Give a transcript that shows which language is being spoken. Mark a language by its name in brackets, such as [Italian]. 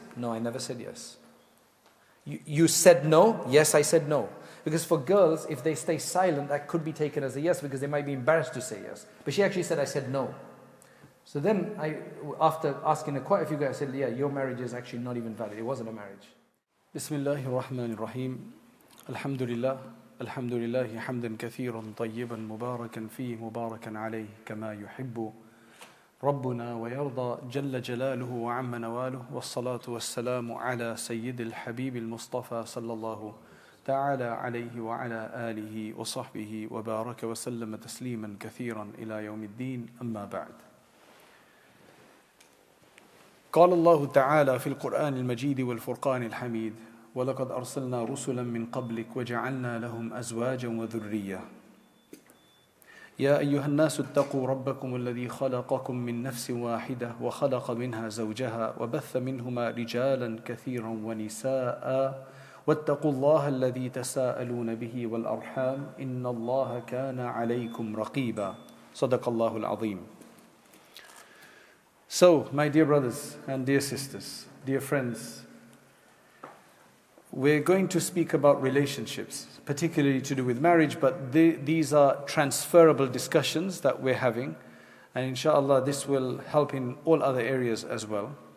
[English] No, I never said yes. You said no? Yes, I said no. Because for girls, if they stay silent, that could be taken as a yes because they might be embarrassed to say yes. But she actually said, I said no. So then, after asking quite a few guys, I said, yeah, your marriage is actually not even valid. It wasn't a marriage. [Arabic] Bismillahir-Rahmanir-Rahim. Alhamdulillah. Alhamdulillahi hamdan kathiran tayyiban mubarakan fihi mubarakan alayhi kama yuhibbu ربنا ويرضى جل جلاله وعم نواله والصلاة والسلام على سيد الحبيب المصطفى صلى الله تعالى عليه وعلى آله وصحبه وبارك وسلم تسليما كثيرا إلى يوم الدين أما بعد. قال الله تعالى في القرآن المجيد والفرقان الحميد ولقد أرسلنا رسلا من قبلك وجعلنا لهم أزواجا وذرية يا أيها الناس اتقوا ربكم الذي خلقكم من نفس واحدة وخلق منها زوجها وبث منهما رجالا كثيرا ونساء واتقوا الله الذي تساءلون به والأرحام إن الله كان عليكم رقيبا صدق الله العظيم. [English] So, my dear brothers and dear sisters, dear friends, we're going to speak about relationships, particularly to do with marriage, but these are transferable discussions that we're having, and inshallah this will help in all other areas as well.